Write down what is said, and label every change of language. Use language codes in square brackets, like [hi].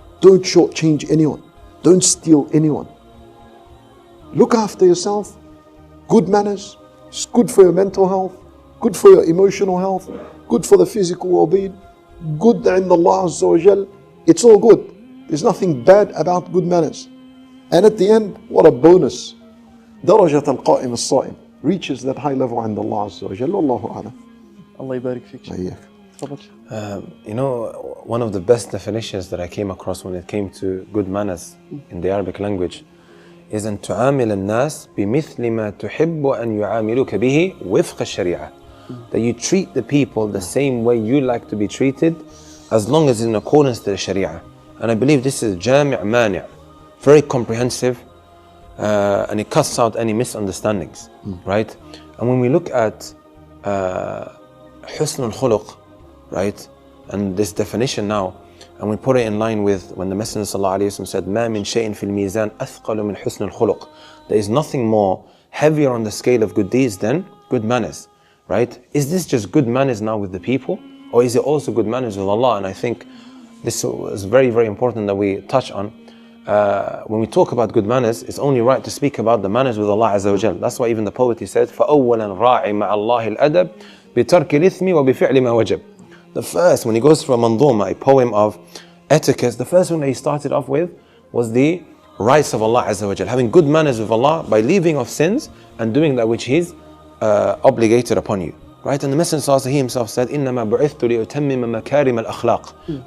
[en] Don't shortchange anyone. Don't steal anyone. Look after yourself. Good manners. It's good for your mental health, good for your emotional health, good for the physical well-being, good in Allah Azza wa Jal. It's all good. There's nothing bad about good manners. And at the end, what a bonus. [ar] درجة القائم الصائم reaches that high level عند الله عز وجل. والله أعلم. Allah يبارك فيك. أياك. [en] You know, one of the best definitions that I came across when it came to good manners in the Arabic language is أن تعامل الناس بمثل ما تحب أن يعاملوك به وفق الشريعة. That you treat the people the same way you like to be treated, as long as in accordance to the Sharia. And I believe this is جامع مانع, very comprehensive, and it cuts out any misunderstandings, right? And when we look at حسن الخلق, right, and this definition now, and we put it in line with when the Messenger ﷺ said, ما من شيء في الميزان أثقل من حسن الخلق. There is nothing more heavier on the scale of good deeds than good manners, right? Is this just good manners now with the people, or is it also good manners with Allah? And I think this is very, very important that we touch on. When we talk about good manners, it's only right to speak about the manners with Allah Azza wa Jal. [ar] That's why even the poet, he said, فَأَوَّلًا رَاعِ مَعَ اللَّهِ الْأَدَبِ بِتَرْكِ الْإِثْمِ وَبِفِعْلِ مَا وَجَبْ. [en] The first, when he goes through a manduma, a poem of etiquette, the first one that he started off with was the rights of Allah Azza wa Jal, having good manners with Allah by leaving of sins and doing that which He's obligated upon you. Right? And the Messenger he himself said, إِنَّمَا بُعِثْتُ لِأُتَمِّمَ مَكَارِمَ الْأَخْلَاقِ.